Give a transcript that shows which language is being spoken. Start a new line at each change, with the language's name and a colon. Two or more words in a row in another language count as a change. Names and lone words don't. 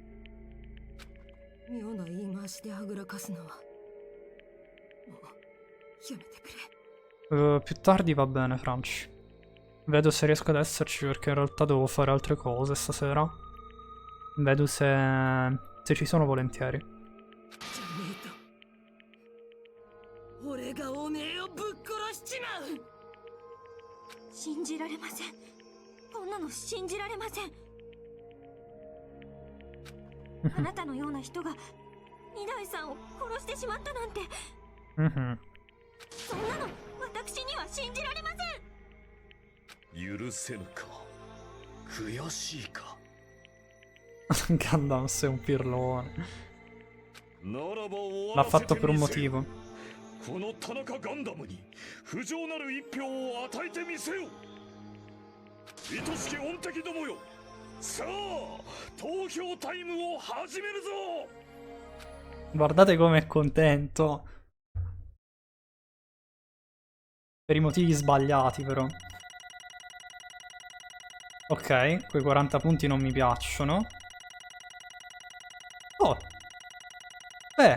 Japanese: 妙な言い回しではぐらかすのは。もうやめてくれ。
Italian: Più tardi va bene, Franci. Vedo se riesco ad esserci perché in realtà devo fare altre cose stasera. Vedo se ci sono volentieri.
Japanese: 俺がおめえをぶっ殺しちまう。信じられません。こんなの信じられません。あなたのような人が二代さんを殺してしまったなんて。そんなの私には信じられません。許せぬか。悔しいか。
Italian: Gundam sei un pirlone. L'ha fatto per un motivo.
Japanese: この田中ガンダムに不浄なる一票を与えてみせよ。愛しき御敵どもよ。さあ、投票タイムを始めるぞ。
Italian: Guardate come è contento. Per i motivi sbagliati però. Ok, quei 40 punti non mi piacciono. Oh. Beh.